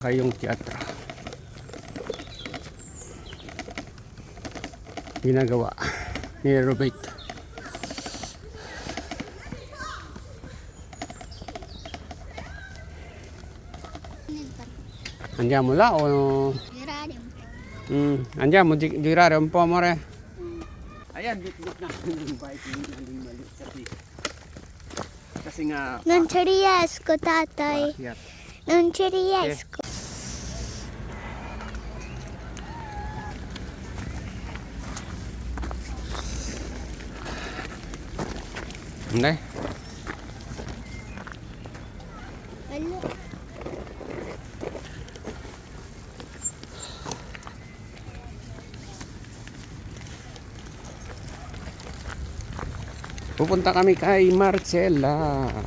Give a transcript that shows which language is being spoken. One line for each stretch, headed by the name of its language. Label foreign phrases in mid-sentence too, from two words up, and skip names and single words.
Filipino: Kayong teatro ginagawa ni Robert.
Italian: Andiamo là o Girare un po'. andiamo a girare un po', amore?
Filipino: Ayan, bit-bit na yung bike yung mali kasi nga
Italian: Non ci riesco,
Filipino: tatay. paakyat.
Italian: Non ci riesco.
Filipino: Hindi. Bello. Pupunta kami kay Marcella.